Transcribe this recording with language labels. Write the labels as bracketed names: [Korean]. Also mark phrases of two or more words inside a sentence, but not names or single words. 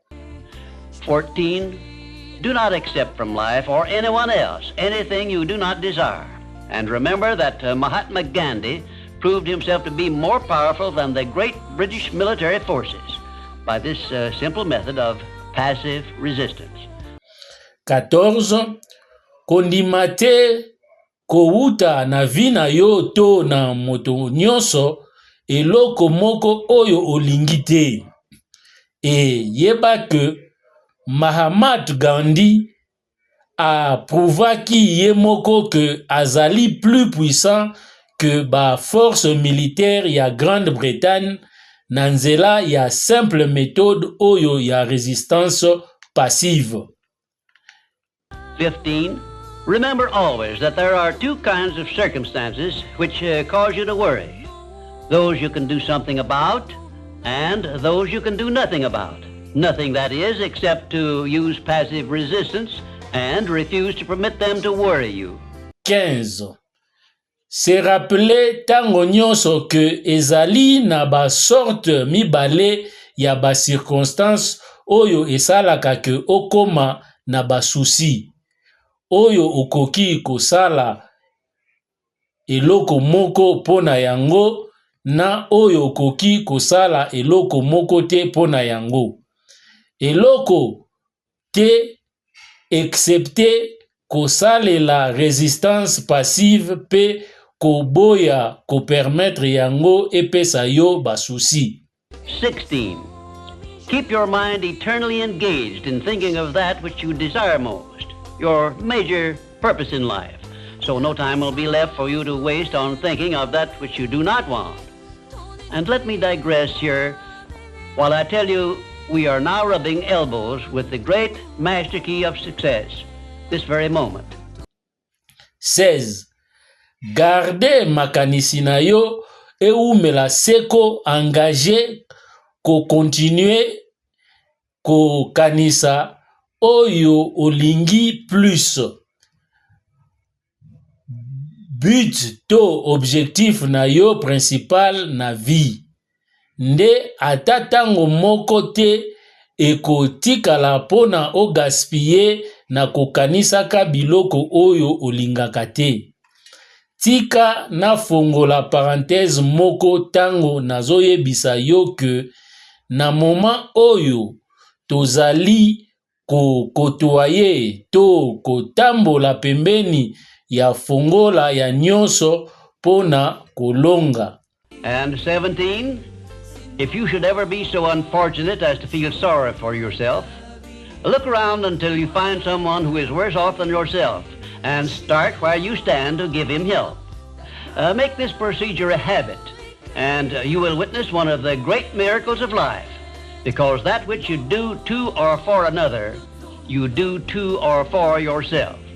[English] 14. Do not accept from life or anyone else anything you do not desire. And remember that Mahatma Gandhi proved himself to be more powerful than the great British military forces by this simple method of passive resistance. [Lingala] 14. Kondimate kouta na vina yo to na moto nyonso eloko moko oyo olingite. Et yeba que Mahatma Gandhi a prouvaki ye moko que azali [French] plus puissant que [Lingala] ba [French] force militaire [Lingala] ya Grande-Bretagne na nzela ya [French] simple méthode [Lingala] oyo ya [French] résistance passive. [English] 15. Remember always that there are two kinds of circumstances which cause you to worry. Those you can do something about and those you can do nothing about. Nothing, that is, except to use passive resistance and refuse to permit them to worry you. [Lingala] 15. [French] Se rappeler [Lingala] tango nyonso que ezali na ba sorte mibale ya ba circonstance oyo esalaka ke okoma na ba souci. Oyo okoki kosala eloko moko pona yango na oyo okoki kosala eloko moko te pona yango. Eloko te excepté kosale [French] la résistance passive [Lingala] pe koboya ko permettre yango epesa yo basusi. [English] 16. Keep your mind eternally engaged in thinking of that which you desire most, your major purpose in life, so no time will be left for you to waste on thinking of that which you do not want. And let me digress here while I tell you we are now rubbing elbows with the great master key of success this very moment. [Lingala] 16. Garde makanisi na yo eumela seko engagé ko continue ko kanisa oyo olingi plus. But to objectif na yo principal na vie. Nde atatango moko te ekotikala pona o gaspiller na kokanisaka biloko oyo olingaka te. Tika na fongola parenthèse moko tango nazoyebisa yo ke na moment oyo tozali kotoye to kotambola pembeni ya fongola ya nyonso pona kolonga. [English] And 17, if you should ever be so unfortunate as to feel sorry for yourself, look around until you find someone who is worse off than yourself and start where you stand to give him help. Make this procedure a habit and you will witness one of the great miracles of life, because that which you do to or for another, you do to or for yourself.